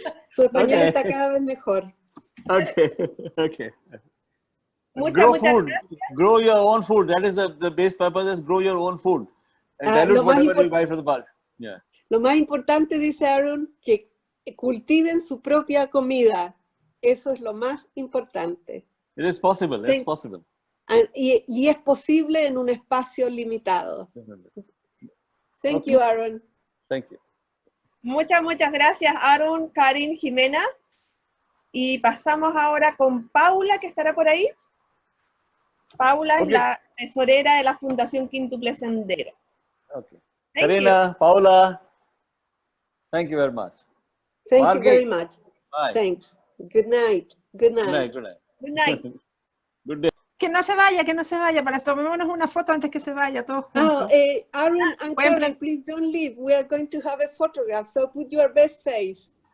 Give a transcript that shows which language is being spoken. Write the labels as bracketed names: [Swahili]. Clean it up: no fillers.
[Spanish] Su español está cada vez mejor. [English] Okay. Okay. [Spanish] Muchas [English] food. [Spanish] gracias. [English] Grow your own food. That is the base purpose is grow your own food. And dilute whatever you buy from the bulk. Yeah. [Spanish] Lo más importante, dice Arun, que cultiven su propia comida. Eso es lo más importante. [English] It is possible. It's possible. [Spanish] Y es posible en un espacio limitado. [English] Thank you, Arun. Thank you. [Spanish] Muchas gracias, Arun, Karin, Jimena. Y pasamos ahora con Paula, que estará por ahí. Paula es la tesorera de la Fundación Quíntuple Sendero. [English] Okay. Karina, Paula, thank you very much. Thank you very much. Bye. Thanks. Good night. Good night. Good night. Good night. Good day. [Spanish] Que no se vaya, para tomémonos una foto antes que se vaya, todos juntos. [English] Arun and Karin, please don't leave. We are going to have a photograph, so put your best face.